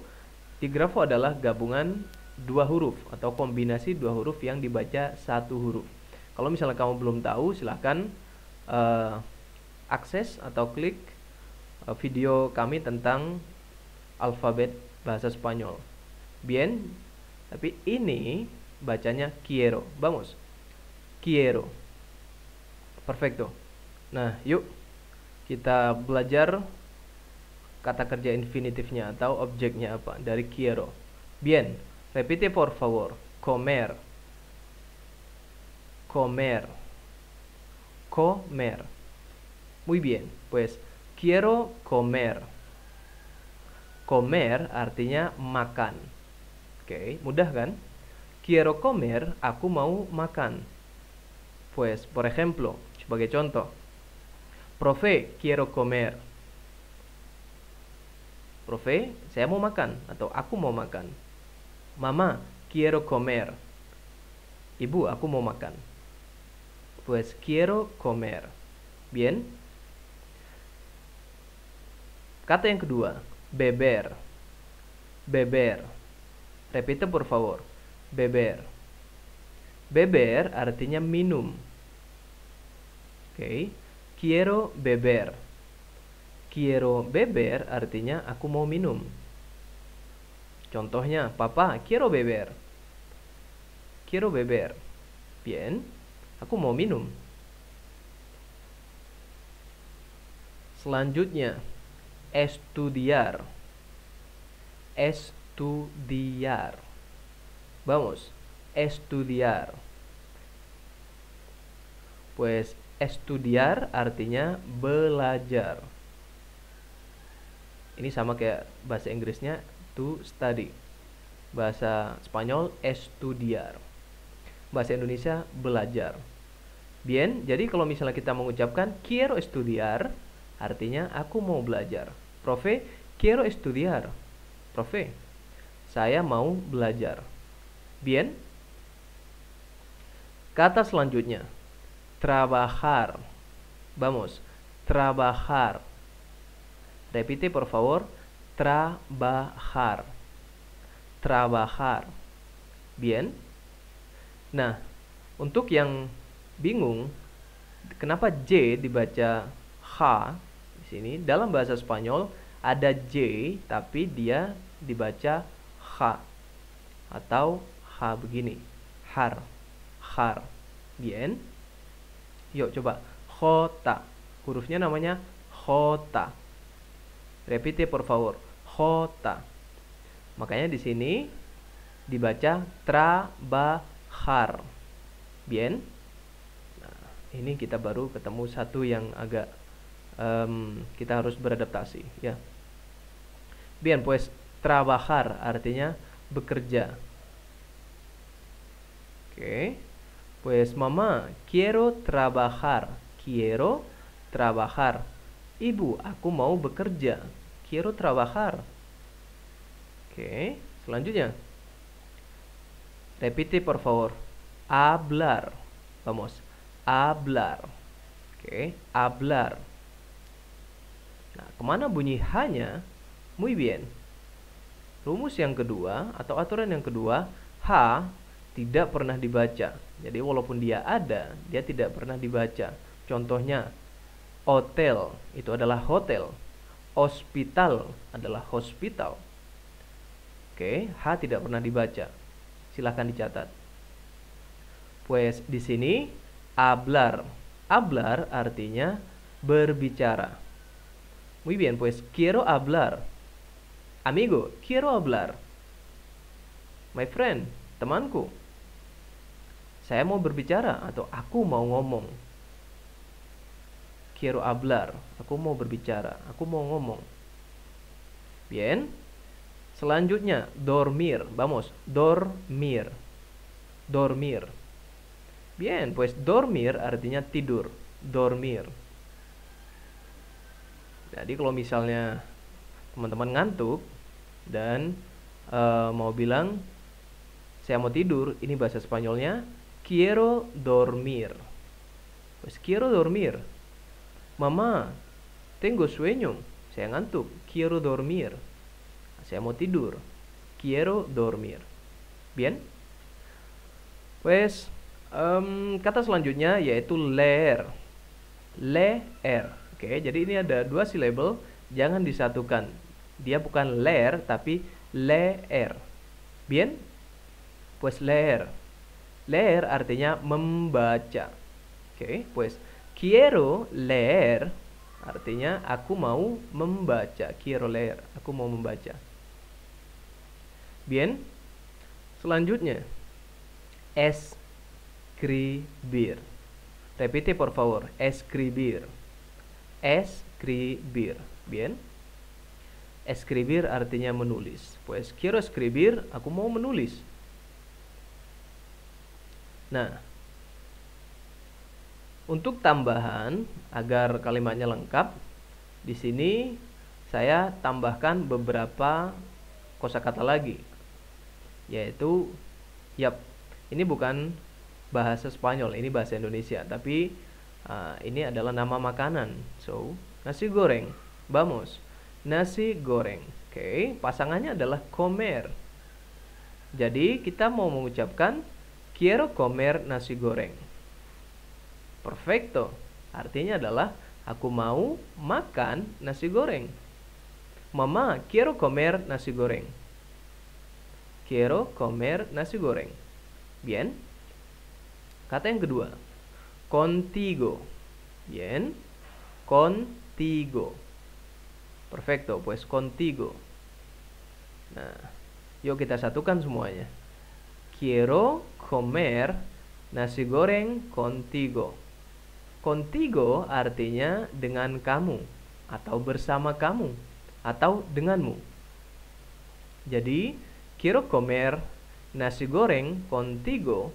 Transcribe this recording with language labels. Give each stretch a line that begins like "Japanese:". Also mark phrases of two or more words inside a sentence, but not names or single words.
Indonesian: Digrafo adalah gabungan dua huruf atau kombinasi dua huruf yang dibaca satu huruf. Kalau misalnya kamu belum tahu, silahkan akses atau klik video kami tentang alfabet bahasa Spanyol. Bien, tapi ini bacanya quiero.
Spanish: Vamos, quiero. Perfecto.
Indonesian: Nah, yuk kita belajar kata kerja infinitifnya atau objeknya apa dari quiero.
Spanish: Bien, repite por favor. Comer. Comer. Comer. Muy bien, pues quiero comer.
Indonesian: Comer artinya makan. Oke, mudah kan?
Spanish: Quiero comer,
Indonesian: aku mau makan.
Spanish: Pues, por ejemplo,
Indonesian: sebagai contoh.
Spanish: Profe, quiero comer. Profe,
Indonesian: saya mau makan atau aku mau makan.
Spanish: Mama, quiero comer.
Indonesian: Ibu, aku mau makan.
Spanish: Pues quiero comer. Bien.
Indonesian: Kata yang kedua,
Spanish: beber. Beber. Repite por favor.
Indonesian: Beber. Beber artinya minum. Oke.
Spanish: Quiero beber. Quiero beber
Indonesian: artinya aku mau minum. Contohnya,
Spanish: papa, quiero beber. Quiero beber. Bien,
Indonesian: aku mau minum. Selanjutnya,
Spanish: estudiar. Estudiar. Vamos, estudiar. Pues estudiar
Indonesian: artinya belajar. Ini sama kayak bahasa Inggrisnya
English: to study.
Indonesian: Bahasa Spanyol estudiar. Bahasa Indonesia belajar. Bien, jadi kalau misalnya kita mengucapkan
Spanish: quiero estudiar,
Indonesian: artinya aku mau belajar.
Spanish: Profe, quiero estudiar. Profe,
Indonesian: saya mau belajar. Bien. Kata selanjutnya,
Spanish: trabajar. Vamos, trabajar. Repite por favor, trabajar. Trabajar. Bien.
Indonesian: Nah, untuk yang bingung kenapa J dibaca H di sini, dalam bahasa Spanyol ada J tapi dia dibaca H atau H begini. Har. Har. Bien. Yuk coba. Jota. Hurufnya namanya Jota.
Spanish: Repite por favor. Jota.
Indonesian: Makanya di sini dibaca trabajar.
Spanish: Bien.
Indonesian: Nah, ini kita baru ketemu satu yang agak kita harus beradaptasi, ya.
Spanish: Bien, pues trabajar
Indonesian: artinya bekerja. Oke.
Spanish: Pues mamá, quiero trabajar. Quiero trabajar.
Indonesian: Ibu, aku mau bekerja.
Spanish: Quiero trabajar.
Indonesian: Oke, selanjutnya.
Spanish: Repite por favor. Hablar. Vamos. Hablar.
Indonesian: Oke, hablar. Nah, kemana bunyi H-nya?
Spanish: Muy bien.
Indonesian: Rumus yang kedua atau aturan yang kedua, H tidak pernah dibaca. Jadi walaupun dia ada, dia tidak pernah dibaca. Contohnya, hotel itu adalah hotel. Hospital adalah hospital. Oke, H tidak pernah dibaca. Silahkan dicatat. Pues di sini hablar. Hablar artinya berbicara.
Spanish: Muy bien, pues quiero hablar. Amigo, quiero hablar.
English: My friend,
Indonesian: temanku, saya mau berbicara atau aku mau ngomong.
Spanish: Quiero hablar,
Indonesian: aku mau berbicara, aku mau ngomong. Bien. Selanjutnya,
Spanish: dormir. Vamos, dormir. Dormir. Bien, pues dormir
Indonesian: artinya tidur.
Spanish: Dormir.
Indonesian: Jadi kalau misalnya teman-teman ngantuk dan mau bilang saya mau tidur, ini bahasa Spanyolnya
Spanish: quiero dormir. Pues quiero dormir. Mama, tengo sueño.
Indonesian: Saya ngantuk.
Spanish: Quiero dormir.
Indonesian: Saya mau tidur.
Spanish: Quiero dormir. Bien. Pues
Indonesian: kata selanjutnya yaitu leer.
Spanish: Leer.
Indonesian: Oke, jadi ini ada dua silabel, jangan disatukan. Dia bukan leer tapi leer.
Spanish: Bien? Pues leer. Leer
Indonesian: artinya membaca. Oke,
Spanish: pues quiero leer
Indonesian: artinya aku mau membaca.
Spanish: Quiero leer,
Indonesian: aku mau membaca. Bien? Selanjutnya escribir.
Spanish: Repite por favor, escribir. Escribir. Bien.
Indonesian: Escribir artinya menulis.
Spanish: Pues quiero escribir,
Indonesian: aku mau menulis. Nah, untuk tambahan agar kalimatnya lengkap, di sini saya tambahkan beberapa kosakata lagi. Yaitu ini bukan bahasa Spanyol, ini bahasa Indonesia, tapi ini adalah nama makanan.
Spanish: So, nasi goreng. Vamos. Nasi goreng.
Indonesian: Oke, pasangannya adalah comer. Jadi, kita mau mengucapkan
Spanish: quiero comer
Indonesian: nasi goreng.
Spanish: Perfecto.
Indonesian: Artinya adalah aku mau makan nasi goreng.
Spanish: Mama, quiero comer nasi goreng. Quiero comer nasi goreng.
Indonesian: Bien. Kata yang kedua,
Spanish: contigo. Bien. Contigo. Perfecto, pues contigo.
Indonesian: Nah, yuk kita satukan semuanya.
Spanish: Quiero comer nasi goreng contigo.
Indonesian: Contigo artinya dengan kamu, atau bersama kamu, atau denganmu. Jadi,
Spanish: quiero comer nasi goreng contigo.